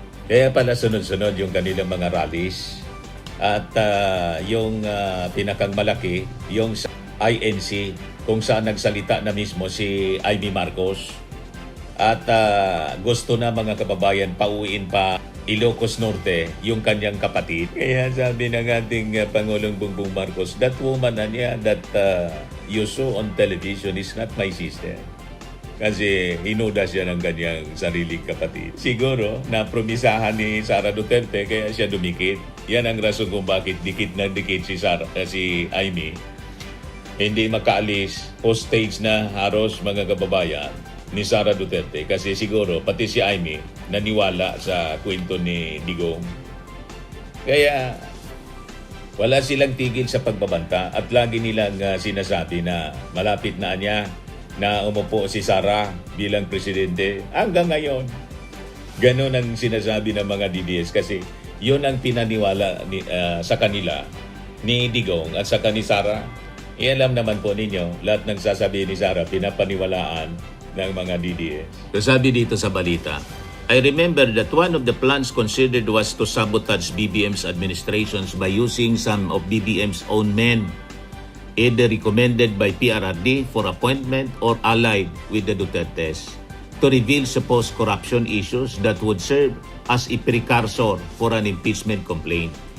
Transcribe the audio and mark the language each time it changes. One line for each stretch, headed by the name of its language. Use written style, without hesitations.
Filipino: Kaya pala sunod-sunod yung kanilang mga rallies at yung pinakang malaki, yung sa INC, kung saan nagsalita na mismo si Amy Marcos. At gusto na mga kababayan pauwiin pa Ilocos Norte yung kanyang kapatid. Kaya sabi ng ating Pangulong Bongbong Marcos,
English: that woman that you saw on television is not my sister.
Filipino: Kasi hinuda siya ng kanyang sariling kapatid. Siguro, napromisahan ni Sara Duterte kaya siya dumikit. Yan ang rason kung bakit dikit na dikit si Amy. Hindi makaalis, hostage na haros mga kababayan ni Sara Duterte. Kasi siguro, pati si Amy naniwala sa kwento ni Digong. Kaya, wala silang tigil sa pagbabanta at lagi nilang sinasabi na malapit na niya na umupo si Sara bilang presidente hanggang ngayon. Ganon ang sinasabi ng mga DDS kasi yun ang pinaniwala sa kanila ni Digong at saka ni Sara. Alam naman po ninyo, lahat ng sasabihin ni Sara pinapaniwalaan ng mga DDS. So sabi dito sa balita,
English: I remember that one of the plans considered was to sabotage BBM's administrations by using some of BBM's own men, either recommended by PRRD for appointment or allied with the Dutertes, to reveal supposed corruption issues that would serve as a precursor for an impeachment complaint.